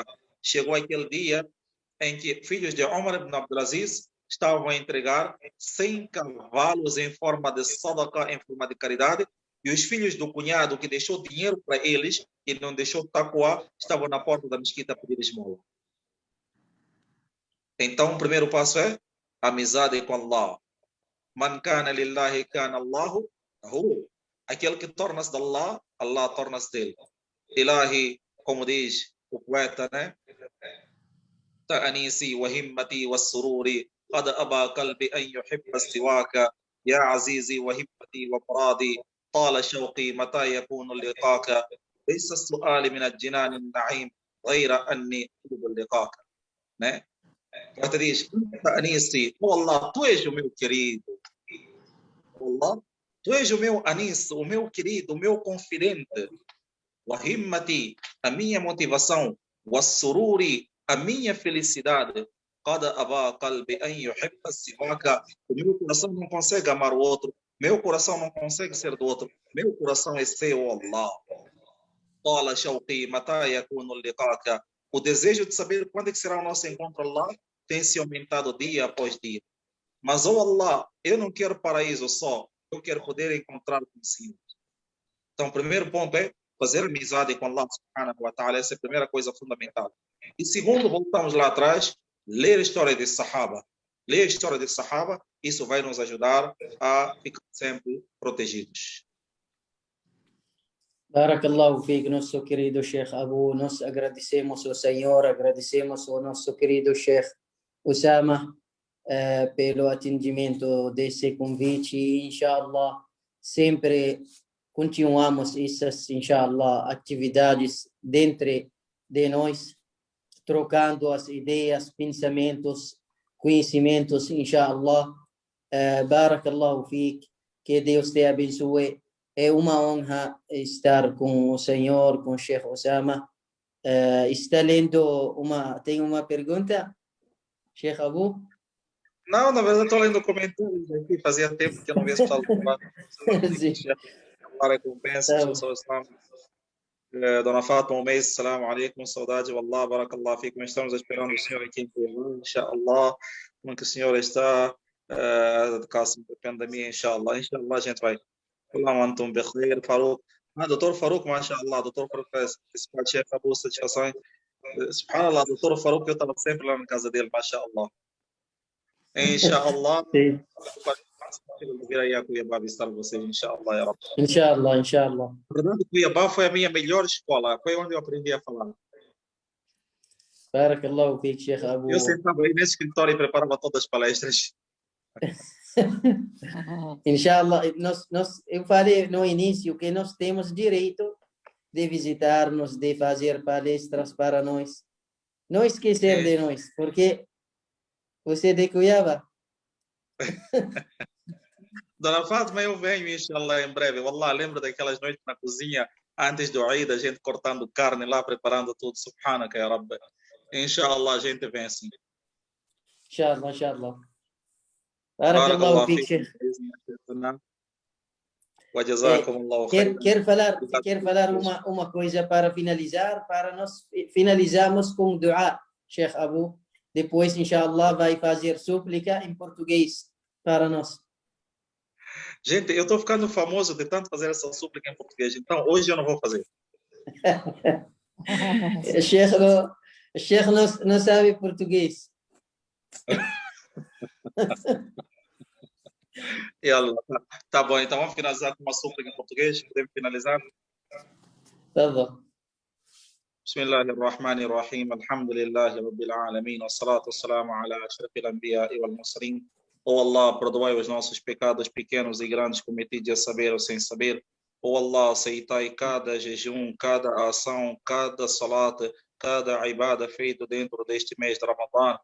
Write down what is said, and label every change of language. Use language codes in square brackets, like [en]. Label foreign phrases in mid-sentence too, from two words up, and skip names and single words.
[pt] Chegou aquele dia em que filhos de Omar ibn Abdulaziz estavam a entregar 100 cavalos em forma de sadaqa, em forma de caridade, e os filhos do cunhado que deixou dinheiro para eles e não deixou taqwa estavam na porta da mesquita a pedir esmola. Então, o primeiro passo é amizade com Allah. [ar] من كان لله كان الله له. [pt] Aquele que torna-se de Allah, Allah torna-se dele. Ilahi, como diz o poeta, né? [ar] تأنيسي وهمتي وسروري قد أبى قلبي أن يحب سواك يا عزيزي وهمتي ومرادي طال شوقي متى يكون اللقاك ليس السؤال من الجنان النعيم غير أني أطلب اللقاك. [pt] Né? Ela diz: Anisi, oh Allah, tu és o meu querido. Allah, tu és o meu Anis, o meu querido, o meu confidente. Wahimmati, a minha motivação. Wassururi, a minha felicidade. [ar] قد أبى قلبي أن يحب سواك. [pt] O meu coração não consegue amar o outro. Meu coração não consegue ser do outro. Meu coração é seu, Allah. [ar] طال شوقي متى يكون لقاك. [pt] O desejo de saber quando é que será o nosso encontro Allah tem se aumentado dia após dia. Mas, oh Allah, eu não quero paraíso só. Eu quero poder encontrar com o Senhor. Então, o primeiro ponto é fazer amizade com Allah [ar] سبحانه وتعالى. [pt] Essa é a primeira coisa fundamental. E segundo, voltamos lá atrás, ler a história de Sahaba. Ler a história de Sahaba, isso vai nos ajudar a ficar sempre protegidos. [ar] بارك الله فيك, [pt] nosso querido Sheikh Abu. Nós agradecemos ao Senhor, agradecemos ao nosso querido Sheikh Osama pelo atendimento desse convite. E, inshallah, sempre continuamos essas, inshallah, atividades dentro de nós, trocando as ideias, pensamentos, conhecimentos, inshallah. [ar] بارك الله فيك, [pt] que Deus te abençoe. É uma honra estar com o Senhor, com o Sheikh Osama. Está lendo tem uma pergunta, Sheikh Abu? Não, na verdade estou lendo comentários aqui, fazia tempo que eu não via esse pessoal falar. Allah recompensa, Dona Fátima, um mês, [ar] سلام عليكم, saudade, والله، بارك الله فيكم. [pt] Estamos esperando o senhor aqui em Cuiabá, inshallah. Como que o senhor está? Caso depende de mim, inshallah. Inshallah, a gente vai. Olá, [ar] أنتم بخير, [pt] Farouk. Doutor Farouk, mashallah, doutor Farouk faz chefe Abu satisfações. Subhanallah, doutor Farouk, eu estava sempre lá na casa dele, mashallah. Inshallah. Sim. Vir aí a Cuiabá visitar vocês, [ar] إن شاء الله، يا رب. إن شاء الله، إن شاء الله. [pt] Na verdade, Cuiabá foi a minha melhor escola, foi onde eu aprendi a falar. [ar] بارك الله فيك, [pt] Sheikh Abu. Eu sentava aí nesse escritório e preparava todas as palestras. Inshallah, eu falei no início que nós temos direito de visitar-nos, de fazer palestras para nós. Não esquecer de nós, porque você é de Cuiabá. Dona Fátima, eu venho, inshallah, em breve. Wallah, lembro daquelas noites na cozinha, antes do Eid, a gente cortando carne lá, preparando tudo. [ar] سبحانك، يا رب. [pt] Inshallah, a gente vem assim. [ar] إن شاء الله، إن شاء الله. بارك الله فيك, Sheikh. [pt] Quer falar uma coisa para finalizar? Para nós finalizarmos com dua, Sheikh Abu. Depois, inshallah, vai fazer súplica em português para nós. Gente, eu estou ficando famoso de tanto fazer essa súplica em português, então hoje eu não vou fazer. O Sheikh não sabe português. Tá bom, então vamos finalizar com uma súplica em português. Podemos finalizar? Tá bom. [ar] بسم الله الرحمن الرحيم الحمد لله رب العالمين والصلاة والسلام على أشرف الأنبياء والمرسلين. [pt] Oh Allah, perdoai os nossos pecados pequenos e grandes cometidos a saber ou sem saber. Oh Allah, aceitai cada jejum, cada ação, cada salat, cada ibada feita dentro deste mês de Ramadã.